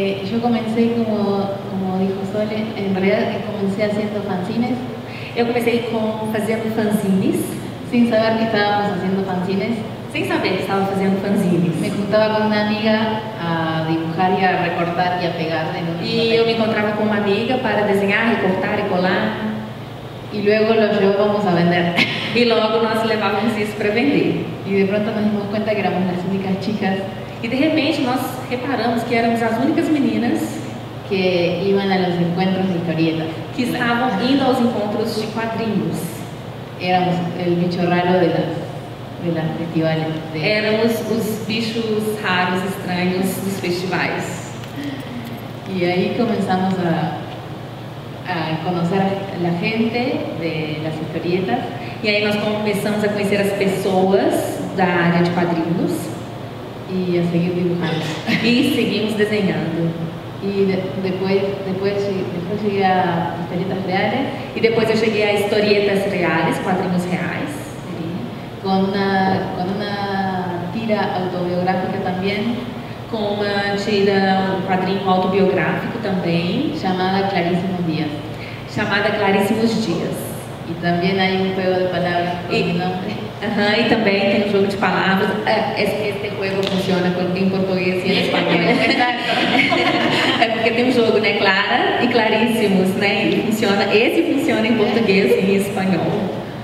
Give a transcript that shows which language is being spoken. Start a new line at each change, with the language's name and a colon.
Spanish: Yo comencé, como dijo Sole, en realidad comencé haciendo fanzines.
Portuguese: Eu comecei fazendo fanzines,
Spanish: sin saber que estábamos haciendo fanzines.
Portuguese: sem saber que estava fazendo fanzines.
Spanish: Me juntaba con una amiga a dibujar y a recortar y a pegar en un
Portuguese: E eu me encontrava com uma amiga para desenhar, recortar e colar.
Spanish: y luego lo llevábamos a vender.
Portuguese: E logo nós levávamos isso para vender.
Spanish: Y de pronto nos dimos cuenta que éramos las únicas chicas
Portuguese: E de repente nós reparamos que éramos as únicas meninas
Spanish: que iban a los encuentros de historietas.
Portuguese: que estavam indo aos encontros de quadrinhos.
Spanish: Éramos el bicho raro de las festivales.
Portuguese: Éramos os bichos raros, estranhos dos festivais.
Spanish: Y ahí comenzamos a conocer a la gente de las historietas.
Portuguese: E aí nós começamos a conhecer as pessoas da área de quadrinhos
Spanish: Y a seguir dibujando.
Portuguese: e seguimos desenhando.
Spanish: Y después llegué a historietas reales
Portuguese: E depois eu cheguei a historietas reais, quadrinhos reais,
Spanish: con una tira autobiográfica también
Portuguese: com uma tira, um quadrinho autobiográfico também,
Spanish: llamada Clarísimos Días.
Portuguese: chamada Claríssimos Dias.
Spanish: Y también hay un juego de palabras con Y- mi nombre.
Portuguese: Aham, e também tem um jogo de palavras.
Spanish: Este juego
Portuguese: funciona em português e em espanhol. É porque tem um jogo, né? Clara e Claríssimos, né? E funciona, esse funciona em português e em espanhol.